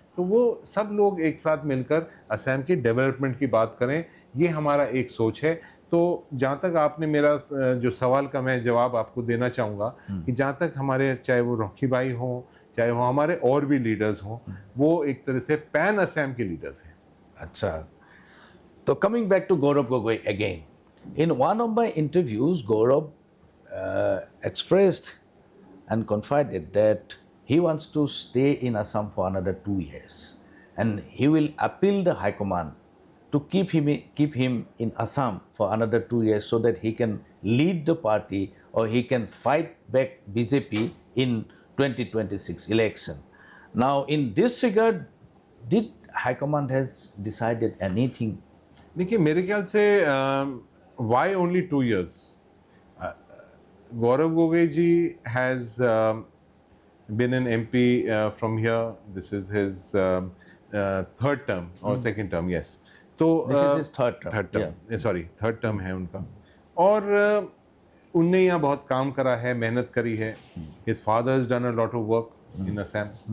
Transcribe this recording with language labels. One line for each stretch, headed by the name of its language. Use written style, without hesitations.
Hindi: तो वो सब लोग एक साथ मिलकर असम की डेवलपमेंट की बात करें, ये हमारा एक सोच है. तो जहाँ तक आपने मेरा जो सवाल का मैं जवाब आपको देना चाहूँगा कि जहाँ तक हमारे, चाहे वो रॉकी भाई हों, चाहे वो हमारे और भी लीडर्स हों, वो एक तरह से पैन असम के लीडर्स हैं.
English: अच्छा, तो coming back to Gaurav Gogoi again, in one of my interviews, Gaurav expressed and confided that he wants to stay in Assam for another 2 years, and he will appeal the High Command to keep him in Assam for another 2 years so that he can lead the party or he can fight back BJP in 2026 election. Now, in this regard, did High Command has decided anything?
Hindi: देखिए, मेरे ख्याल से
English: why only 2 years? Gaurav Gogoi ji has been an MP from here. This is his third term or second term, yes.
Hindi: तो
English: This is his third term.
Hindi: Third term है उनका. और उनने यहाँ बहुत काम करा है, मेहनत करी है.
English: His father has done a lot of work in Assam.